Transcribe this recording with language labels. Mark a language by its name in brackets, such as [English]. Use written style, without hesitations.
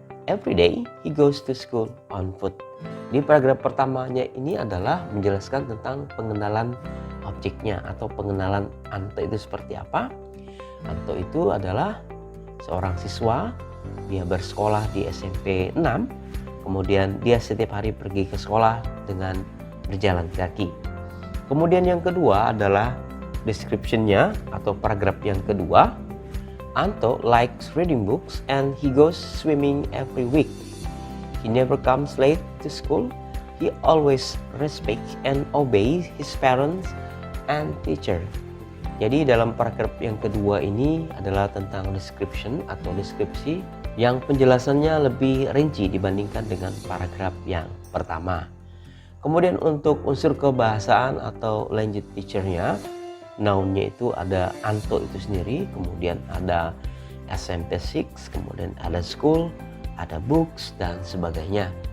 [English] Every day he goes to school on foot. [Indonesian] Di paragraf pertamanya ini adalah menjelaskan tentang pengenalan objeknya atau pengenalan Anto itu seperti apa. Anto itu adalah seorang siswa, dia bersekolah di SMP 6, kemudian dia setiap hari pergi ke sekolah dengan berjalan kaki. Kemudian yang kedua adalah description-nya atau paragraf yang kedua. [English] Anto likes reading books and he goes swimming every week. He never comes late to school. He always respects and obeys his parents and teacher. [Indonesian] Jadi dalam paragraf yang kedua ini adalah tentang description atau deskripsi yang penjelasannya lebih rinci dibandingkan dengan paragraf yang pertama. Kemudian untuk unsur kebahasaan atau language feature-nya, noun-nya itu ada Anto itu sendiri, kemudian ada SMP 6, kemudian ada school, ada books, dan sebagainya.